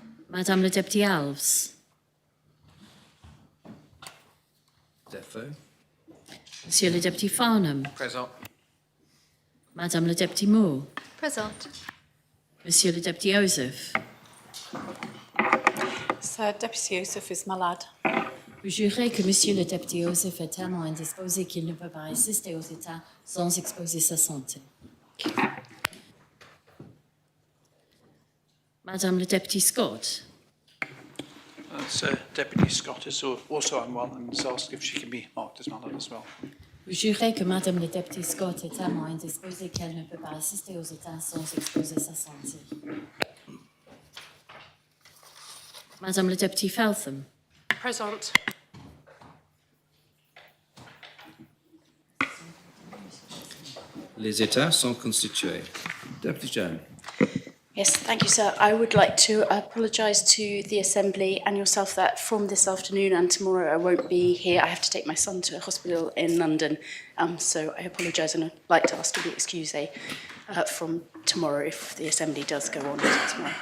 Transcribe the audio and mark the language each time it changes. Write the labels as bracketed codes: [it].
[fr] Madame le député Alves. Defo. Monsieur le député Farnham. Présent. Madame le député Moore. Présente. Monsieur le député Osef. [en] Sir Deputy Yusuf is malade. [fr] Vous jurez que Monsieur le député Joseph est tellement indisposé qu'il ne peut pas résister aux États sans exposer sa santé. Madame le député Scott. [en] So Deputy Scott is also unwell and has asked if she can be marked as malade as well. [fr] Vous jurez que Madame le député Scott est tellement indisposée qu'elle ne peut pas résister aux États sans exposer sa santé. Madame le député Feltham. [en] Present. [fr] Les États sont constitués. [en] Deputy Jones. Yes, thank you, sir. I would like to apologise to the Assembly and yourself that from this afternoon and tomorrow I won't be here. I have to take my son to a hospital in London, so I apologise and I'd like to ask to be excused from tomorrow if the Assembly does go on tomorrow.